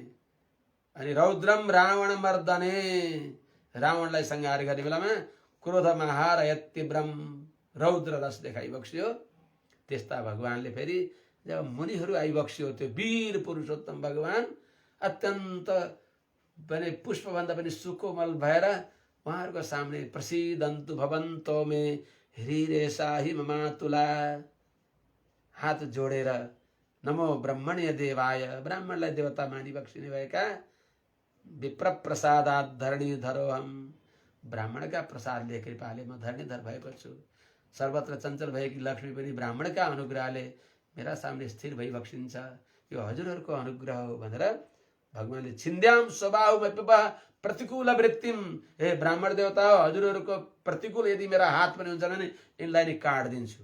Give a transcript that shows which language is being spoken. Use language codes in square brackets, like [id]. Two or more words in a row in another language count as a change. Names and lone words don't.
[ne] अनि [sa] रौद्रम रावण मर्दने, [ne] रावणलाई संहार गर्ने बेलामा [sa] क्रोध महारयत् तीव्रम, [ne] रौद्र रस देखाइबक्स्यो। त्यस्ता भगवानले फेरि जब मुनिहरू आइबक्स्यो, त्यो वीर पुरुषोत्तम भगवान अत्यन्त भने पुष्पभन्दा पनि सुकोमल भएर उहाँहरूको सामने [sa] प्रसिद्धन्तु भवन्तो मे ह्रीरेशाहि ममातुला, [ne] हात जोडेर [sa] नमो ब्रह्मण्य देवाय, [ne] ब्राह्मणलाई देवता मानि बक्सिने भएका [sa] विप्र प्रसादात् धरणीधरोहम, [ne] ब्राह्मणका प्रसादले कृपाले म धरणीधर भएको छु। सर्वत्र चञ्चल भएकी लक्ष्मी पनि ब्राह्मणका अनुग्रहले मेरा सामने स्थिर भइबक्सिन्छ। यो हजुरहरूको अनुग्रह हो भनेर भगवानले छिन्द्याम स्वभावमा प्रतिकूल वृत्तिम, हे ब्राह्मण देवता हो, हजुरहरूको प्रतिकूल यदि मेरा हात पनि हुन्छ भने यिनलाई नै काट्दिन्छु।